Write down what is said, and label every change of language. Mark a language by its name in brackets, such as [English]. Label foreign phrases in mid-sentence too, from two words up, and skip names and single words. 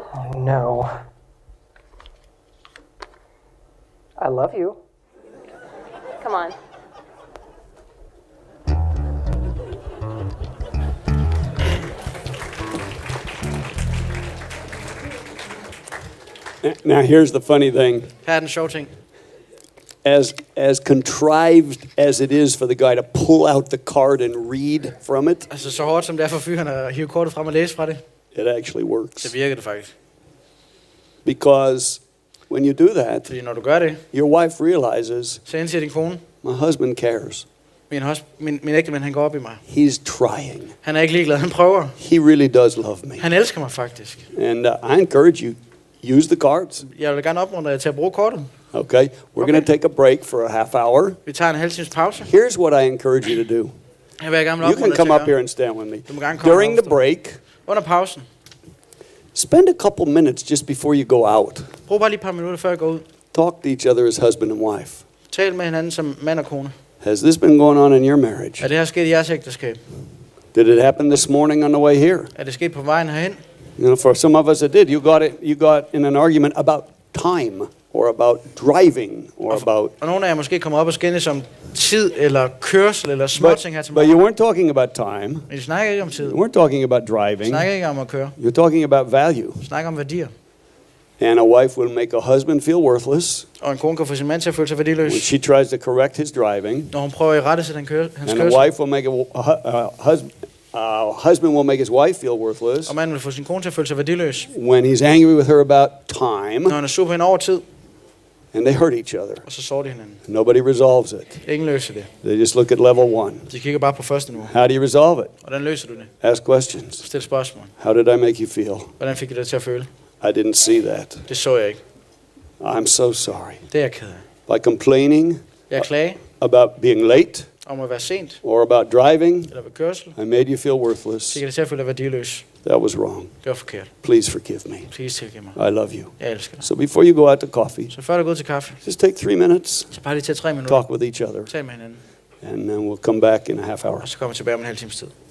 [English] Oh, no. I love you. Come on. Now here's the funny thing. [Danish] Her er den sjove ting. [English] As contrived as it is for the guy to pull out the card and read from it, [Danish] Altså så hårdt som det er for fyren at hive kortet frem og læse fra det. [English] it actually works. [Danish] Det virker det faktisk. [English] Because when you do that, [Danish] Fordi når du gør det, [English] your wife realizes [Danish] så indser din kone, [English] my husband cares. [Danish] min ægtemand, han går op i mig. [English] He's trying. [Danish] Han er ikke ligeglad, han prøver. [English] He really does love me. [Danish] Han elsker mig faktisk. [English] And I encourage you, use the cards. [Danish] Jeg vil gerne opmuntre jer til at bruge kortet. [English] Okay? We're going to take a break for a half hour. [Danish] Vi tager en halv times pause. [English] Here's what I encourage you to do. [Danish] Her vil jeg gerne [English] You can [Danish] opmuntre [English] come [Danish] jer [English] up [Danish] til [English] here [Danish] at [English] and stand with me. [Danish] Du må gerne komme [English] During the [Danish] ofte. [English] break, [Danish] Under pausen. [English] spend a couple minutes just before you go out. [Danish] Brug bare lige et par minutter før jeg går ud. [English] Talk to each other as husband and wife. [Danish] Tal med hinanden som mand og kone. [English] Has this been going on in your marriage? [Danish] Er det her sket i jeres ægteskab? [English] Did it happen this morning on the way here? [Danish] Er det sket på vejen herhen? [English] You know, for some of us it did. You got in an argument about time or about driving or about... [Danish] Og nogle af jer måske kommer op og skændes om tid eller kørsel eller småting her til [English] But [Danish] morgen. [English] you weren't talking about time. [Danish] Men I snakker ikke om tid. [English] You weren't talking about [Danish] I [English] driving. [Danish] snakker ikke om at køre. [English] You're talking about value. [Danish] I snakker om værdier. [English] And a wife will make a husband feel worthless [Danish] Og en kone kan få sin mand til at føle sig værdiløs, [English] when she tries to correct his driving. [Danish] når hun prøver at rette sig hans [English] And a [Danish] kørsel. [English] wife will make husband will make his wife feel worthless [Danish] Og manden vil få sin kone til at føle sig værdiløs, [English] when he's angry with her about time, [Danish] når han er sur på hende over tid, [English] and they hurt each other. [Danish] og så sår de hinanden. [English] Nobody resolves it. [Danish] Ingen løser det. [English] They just look at level 1. [Danish] De kigger bare på første niveau. [English] How do you resolve it? [Danish] Hvordan løser du det? [English] Ask questions. [Danish] Stil spørgsmål. [English] How did I make you feel? [Danish] Hvordan fik du det til at føle? [English] I didn't see that. [Danish] Det så jeg ikke. [English] I'm so sorry. [Danish] Det er jeg ked af. [English] By complaining [Danish] Jeg klager [English] about being late [Danish] om at være sent, [English] or about driving, [Danish] eller ved kørsel. [English] I made you feel worthless. [Danish] Så kan det selvfølgelig være værdiløs. [English] That was wrong. [Danish] Det var forkert. [English] Please forgive me. [Danish] Please tilgive mig. [English] I love you. [Danish] Jeg elsker dig. [English] So before you go out to coffee, [Danish] Så før du går ud til kaffe, [English] just take 3 minutes, [Danish] så bare lige tage 3 minutter. [English] talk with each other, [Danish] Tal med hinanden. [English] and then we'll come back in a half hour. [Danish] Og så kommer jeg tilbage om en halv times tid.